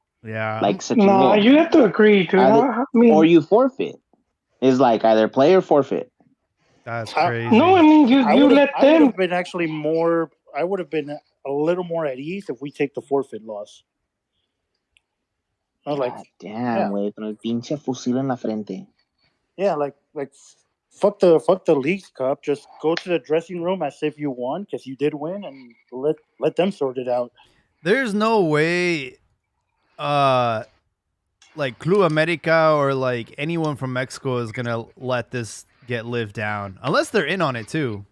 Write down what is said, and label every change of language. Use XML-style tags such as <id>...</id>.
<en>Yeah. No, you have to agree, dude. Or you forfeit. It's either play or forfeit. That's crazy. No, I mean you let them. I would have been actually more. I would have been a little more at ease if we take the forfeit loss. I was like,</en> <es>damn, güey, con el pinche fusil en la frente.</es> <en>Yeah, like fuck the Leagues Cup. Just go to the dressing room as if you won because you did win, and let them sort it out. There's no way, Club America or anyone from Mexico is gonna let this get lived down unless they're in on it too.</en>